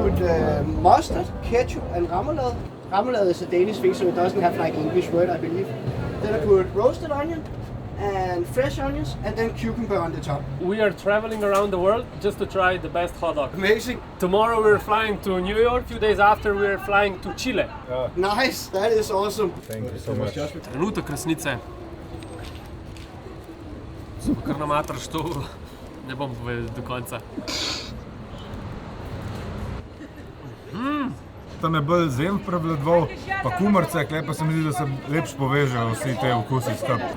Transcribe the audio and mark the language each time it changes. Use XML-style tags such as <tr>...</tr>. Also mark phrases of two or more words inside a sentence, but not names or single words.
<en>put mustard, ketchup, and remoulade. Remoulade is a Danish thing, so it doesn't have like English word, I believe. Then I put roasted onion and fresh onions, and then cucumber on the top. We are traveling around the world just to try the best hot dog. Amazing. Tomorrow we're flying to New York. A few days after we're flying to Chile. Nice, that is awesome. Thank you so much.</en> <sl>Trenutek resnice. Sem pa kar namatraš to, ne bom povedal do konca. Tam je bolj zem prevladoval, pa kumarce, klej pa se mi zdi, da se lepš povežejo vsi te okusi skupaj.</sl>